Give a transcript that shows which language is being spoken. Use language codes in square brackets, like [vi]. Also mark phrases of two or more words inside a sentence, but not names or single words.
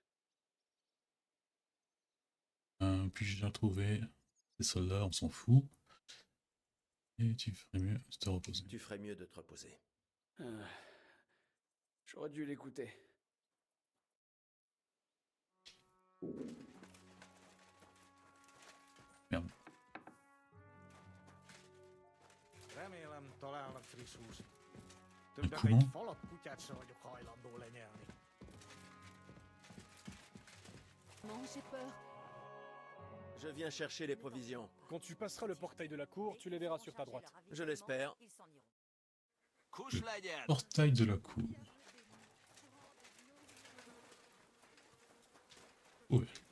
[fr] Puis j'ai retrouvé les soldats, on s'en fout. Et tu ferais mieux de te reposer. Tu ferais mieux de te reposer. J'aurais dû l'écouter. Merde. [hu] Remélem találnak friss húst. [fr] Mais [hu] Többek [fr] comment? [hu] egy falat kutyát se vagyok hajlandó lenyelni. [fr] Non, j'ai peur. Je viens chercher les provisions. Quand tu passeras le portail de la cour, tu les verras sur ta droite. Je l'espère. Le portail de la cour. Ouais.